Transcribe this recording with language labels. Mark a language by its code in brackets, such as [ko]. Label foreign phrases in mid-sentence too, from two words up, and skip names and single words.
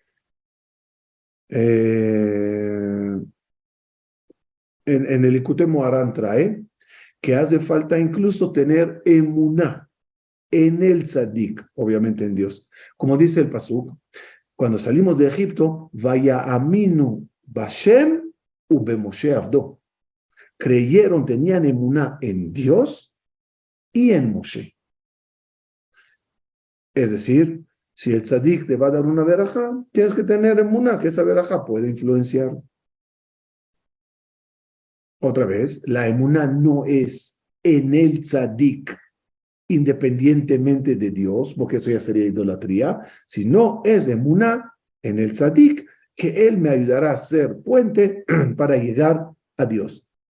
[es] En el Likutei Moharan trae que hace falta incluso tener emuná, en el tzadik, obviamente en Dios. Como dice el pasuk, cuando salimos de Egipto, [he] ויאמינו בה' ובמשה עבדו. [es] Creyeron, tenían emuná en Dios y en Moshe. Es decir, si el tzadik te va a dar una verajá, tienes que tener emuná, que esa verajá puede influenciar. Otra vez, la emuná no es en el tzadik, independientemente de Dios, porque eso ya sería idolatría, sino es emuná en el tzadik, que él me ayudará a ser puente para llegar a Dios.